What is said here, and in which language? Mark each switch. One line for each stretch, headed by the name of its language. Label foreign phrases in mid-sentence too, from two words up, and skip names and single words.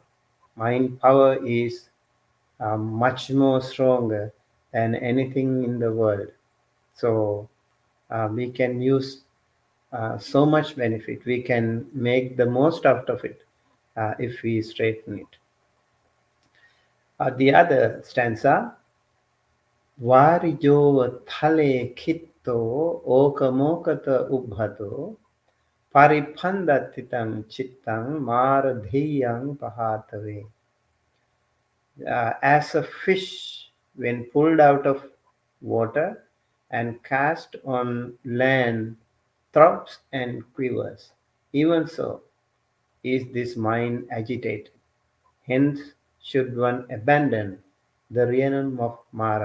English: Mind power is much more stronger than anything in the world. So we can use so much benefit. We can make the most out of it if we straighten it. The other stanza,
Pali: Varijo thale kitto okamokata ubhato pariphandatitang chittang maradhiyang pahatave.
English: As a fish when pulled out of water and cast on land throbs and quivers. Even so, is this mind agitated? Hence, should one abandon the realm of Mara?